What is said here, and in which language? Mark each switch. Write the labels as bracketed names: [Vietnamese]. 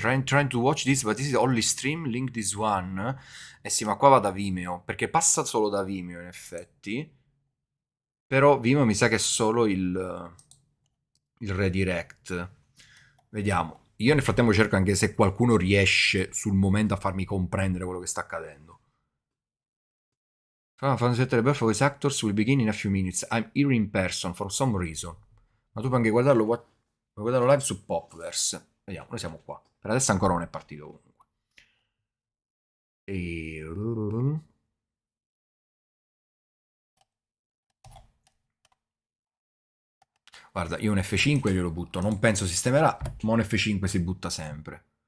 [English] Trying to watch this, but this is only stream. Link this one. [Italian] Eh sì, ma qua va da Vimeo. Perché passa solo da Vimeo, in effetti. Però Vimeo mi sa che è solo il redirect. Vediamo. Io nel frattempo cerco anche se qualcuno riesce sul momento a farmi comprendere quello che sta accadendo. [English] Fantasy Rebirth voice actors will begin in a few minutes. I'm here in person for some reason. [Italian] Ma tu puoi anche puoi guardarlo live su Popverse. Vediamo, noi siamo qua. Per adesso ancora non è partito comunque. E... guarda, io un F5 glielo butto. Non penso sistemerà, ma un F5 si butta sempre.